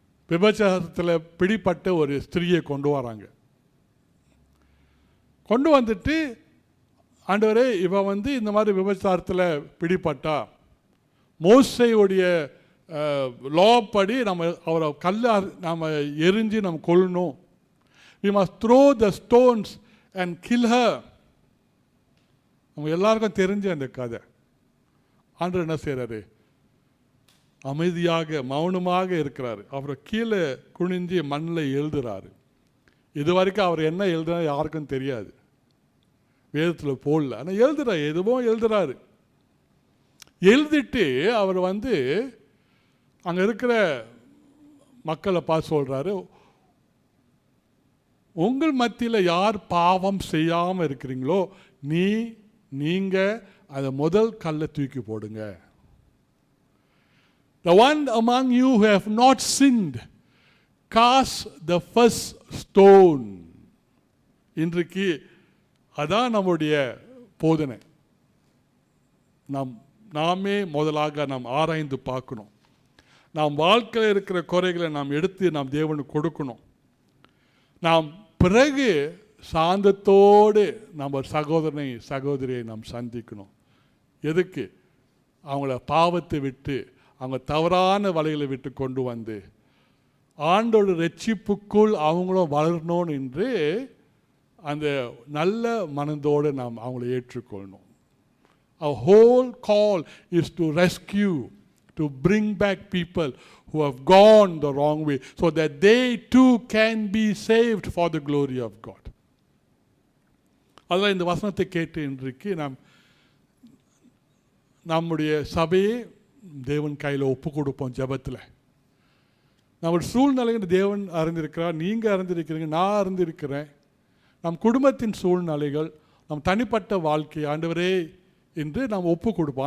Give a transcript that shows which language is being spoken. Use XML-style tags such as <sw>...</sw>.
<ta>விபச்சாரத்தில் பிடிப்பட்ட ஒரு ஸ்திரியை கொண்டு வராங்க. கொண்டு வந்துட்டு, ஆண்டவரே இவன் இந்த மாதிரி விபச்சாரத்தில் பிடிப்பட்டா, மோசேயுடைய லா படி நம்ம அவரை கல்லை நம்ம எரிஞ்சு நம்ம கொல்லணும்.</ta> <en>we must throw the stones and kill her.</en> <ta>நம்ம எல்லாருக்கும் தெரிஞ்ச அந்த கதை. ஆண்டவர் என்ன செய்கிறாரு? அமைதியாக மௌனமாக இருக்கிறாரு. அப்புறம் கீழே குனிஞ்சு மண்ணில் எழுதுறாரு. இது வரைக்கும் அவர் என்ன எழுதுனா யாருக்கும் தெரியாது, வேதத்தில் போடல. ஆனால் எழுதுறாரு, எதுவும் எழுதுறாரு. எழுதிட்டு அவர் அங்கே இருக்கிற மக்களை பார்த்து சொல்கிறாரு, உங்கள் மத்தியில் யார் பாவம் செய்யாமல் இருக்கிறீங்களோ நீங்கள் அதை முதல் கல்லை தூக்கி போடுங்க.</ta> <en>The one among you who have not sinned, cast the first stone.</en> <ta>இன்றைக்கு அதான் நம்முடைய போதனை. நாமே முதலாக நாம் ஆராய்ந்து பார்க்கணும். நாம் வாழ்க்கையில் இருக்கிற குறைகளை நாம் எடுத்து நாம் தேவனுக்கு கொடுக்கணும். நாம் பிறகு சாந்தத்தோடு நம்ம சகோதரியை நாம் சந்திக்கணும். எதுக்கு? அவங்கள பாவத்தை விட்டு அவங்க தவறான வழிகளை விட்டு கொண்டு வந்து ஆண்டோட ரட்சிப்புக்குள் அவங்களும் வளரணும் என்று அந்த நல்ல மனதோடு நாம் அவங்கள ஏற்றுக்கொள்ளணும்.</ta> <en>Our whole call is to rescue, to bring back people who have gone the wrong way, so that they too can be saved for the glory of God.</en> <ta>அதனால் இந்த வசனத்தை கேட்டு இன்றைக்கு நம்முடைய சபையை தேவன் கையில் ஒப்பு கொடுப்போம். ஜெபத்தில் நம்முடைய சூழ்நிலைகள் தேவன் அறிந்திருக்கிறார், நீங்கள் அறிந்திருக்கிறீங்க, நான் அறிந்திருக்கிறேன். நம் குடும்பத்தின் சூழ்நிலைகள், நம் தனிப்பட்ட வாழ்க்கை ஆண்டவரே என்று நாம் ஒப்பு கொடுப்போம்.</ta>